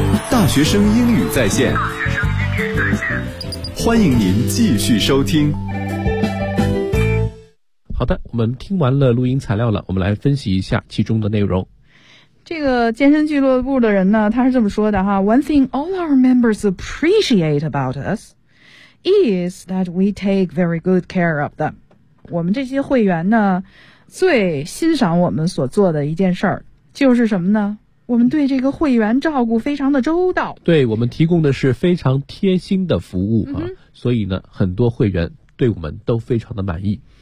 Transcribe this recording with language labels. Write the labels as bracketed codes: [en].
[zh] 大学生英语在线。欢迎您继续收听。好的，我们听完了录音材料了，我们来分析一下其中的内容。这个健身俱乐部的人呢，他是这么说的哈 [en] ,One thing all our members appreciate about us is that we take very good care of them. [zh] 我们这些会员呢，最欣赏我们所做的一件事儿就是什么呢？我们对这个会员照顾非常的周到。对，我们提供的是非常贴心的服务啊，所以呢，很多会员对我们都非常的满意。